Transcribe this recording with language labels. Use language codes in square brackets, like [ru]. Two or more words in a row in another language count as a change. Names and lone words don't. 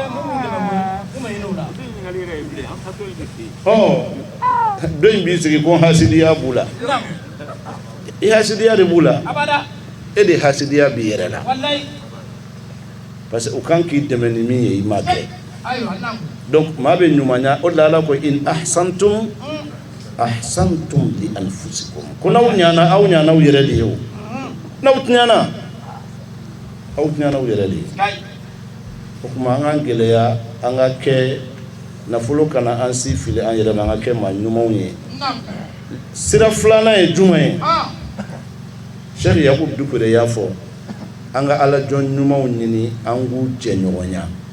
[bm] dɔ in b'i sigi ko hasidiya b'u la i hasidiya de b'u la e de hasidiya b'i yɛrɛ la [fr] parce que [bm] u kan k'i dɛmɛ ni min ye i m'a kɛ donc maa bɛ ɲumanya o de la ala ko [ar] إن أحسنتم أحسنتم لأنفسكم [bm] ko n'aw ɲana aw ɲana aw yɛrɛ de ye o n'aw tiɲana aw tiɲana aw yɛrɛ de ye o tuma an k'an gɛlɛya an ka kɛ nafolo kana an si fili an yɛrɛ ma an ka kɛ maa ɲumanw ye sira filanan ye jumɛn ye Cheikh Yakubu Dukure y'a fɔ an ka ala jɔn ɲumanw ɲini an k'u jɛ ɲɔgɔnya